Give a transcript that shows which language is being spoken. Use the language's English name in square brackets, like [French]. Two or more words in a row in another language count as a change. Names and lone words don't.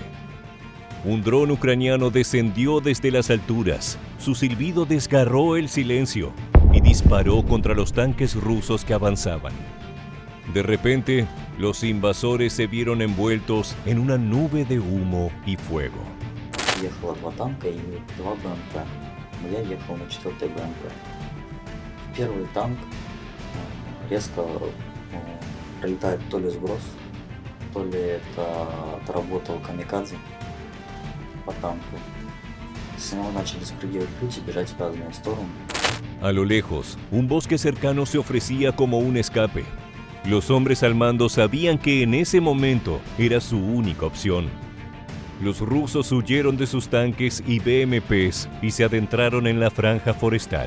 [Spanish] Un dron ucraniano descendió desde las alturas, su silbido desgarró el silencio y disparó contra los tanques rusos que avanzaban. De repente, los invasores se vieron envueltos en una nube de humo y fuego. [Russian] Ехало 2 танка и 2 БМП. Но я ехал на 4-й БМП. Первый танк резко пролетает то ли сброс, то ли это отработал камикадзе по танку. С него начали спрыгивать люди, бежать в разные стороны. [Spanish] A lo lejos, un bosque cercano se ofrecía como un escape. Los hombres al mando sabían que en ese momento era su única opción. Los rusos huyeron de sus tanques y BMPs y se adentraron en la franja forestal.